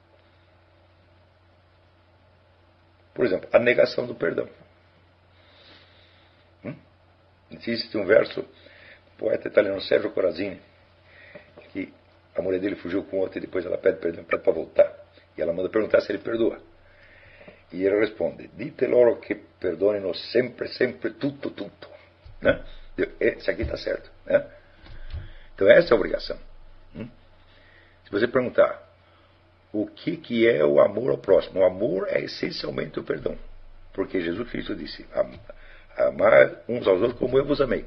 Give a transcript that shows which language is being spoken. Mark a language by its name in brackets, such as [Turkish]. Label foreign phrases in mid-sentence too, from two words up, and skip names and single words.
[Portuguese] Por exemplo, a negação do perdão. Existe um verso do poeta italiano Sergio Corazzini, que a mulher dele fugiu com outro e depois ela pede perdão para voltar. E ela manda perguntar se ele perdoa. E ele responde: [Italian] dite loro che perdonino sempre, sempre, tutto, tutto. [Portuguese] Né? Esse aqui está certo. Né? Então essa é a obrigação. Se você perguntar o que é o amor ao próximo, o amor é essencialmente o perdão. Porque Jesus Cristo disse: amar uns aos outros como eu vos amei.